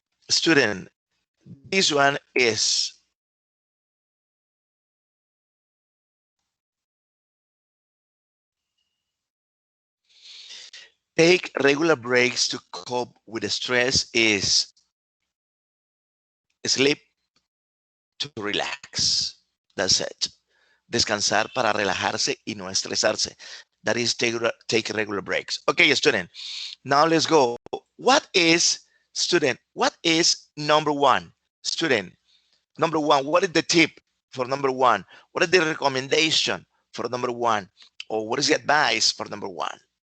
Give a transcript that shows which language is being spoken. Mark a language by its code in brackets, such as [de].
[en] Student, this one is take regular breaks to cope with stress is sleep to relax. That's it. [es] Descansar para relajarse y no estresarse. [en] That is take regular breaks. Okay, student. Now let's go. What is, student, what is number one? Student, number one, what is the tip for number one? What is the recommendation for number one? Or what is the advice for number one?